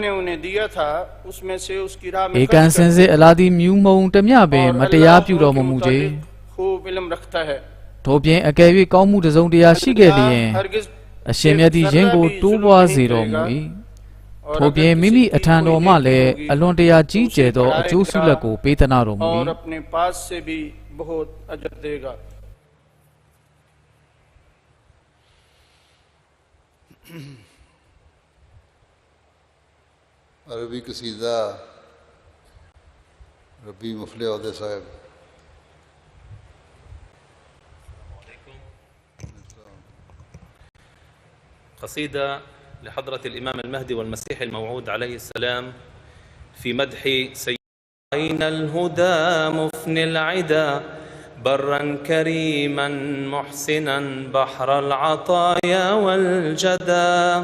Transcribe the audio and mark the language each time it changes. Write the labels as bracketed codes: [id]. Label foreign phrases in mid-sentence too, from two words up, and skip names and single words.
[my] ။ဧကန်စင်စစ်အလာသည်မြူးမုံတမျှပင်မတရားပြုတော်မမူကြ။ထို့ပြင်အကယ်၍ကောင်းမှုတစ်စုံတရာရှိခဲ့လျင်အရှင်မြတ်သည်ယင်းကိုတိုးပွားစေတော်မူ၏။ထို့ပြင်မိမိအထံတော်မှလည်းအလွန်တရာကြီးကျယ်သောအကျိုးဆုလက်ကိုပေးသနာတော်မူ၏ [ur] عربی قصیدہ ربی مفلے اودے صاحب [ar] قصيدة لحضرة الإمام المهدي والمسيح الموعود عليه السلام في مدح أين الهدى مفني العدا برا كريما محسنا بحر العطايا والجدى